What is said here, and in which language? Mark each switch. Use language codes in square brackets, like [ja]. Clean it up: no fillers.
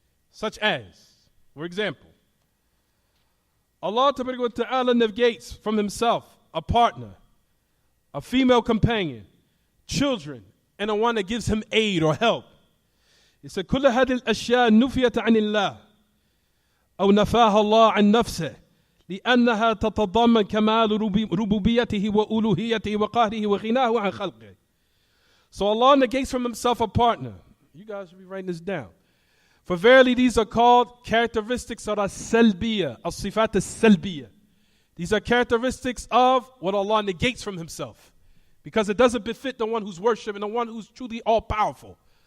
[en] Such as, for example, Allah Ta'ala negates from himself a partner, a female companion, children, and a one that gives him aid or help. He said, [ar] كل هذه الأشياء نفيت عن الله أو نفاها الله عن نفسه لأنها تتضمن كمال ربوبيته وألوهيته وقهره وغناه عن خلقه. [en] So Allah negates from himself a partner. You guys should be writing this down. For verily these are called characteristics of as-salbiyah, as-sifat as-salbiyah. These are characteristics of what Allah negates from himself, because it doesn't befit the one who's worshipped and the one who's truly all-powerful.